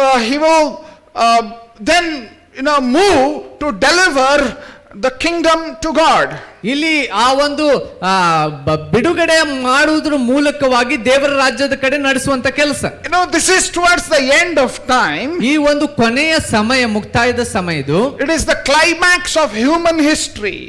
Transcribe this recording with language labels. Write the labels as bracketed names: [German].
[English] He will then move to deliver the kingdom to God. [Kannada] ಇಲ್ಲಿ ಆ ಒಂದು ಬಿಡುಗಡೆ ಮಾಡುವುದರ ಮೂಲಕವಾಗಿ ದೇವರ ರಾಜ್ಯದ ಕಡೆ ನಡೆಸುವಂತ ಕೆಲಸ. [English] This is towards the end of time. [Kannada] ಈ ಒಂದು ಕೊನೆಯ ಸಮಯ, ಮುಕ್ತಾಯದ ಸಮಯ ಇದು. [English] It is the climax of human history.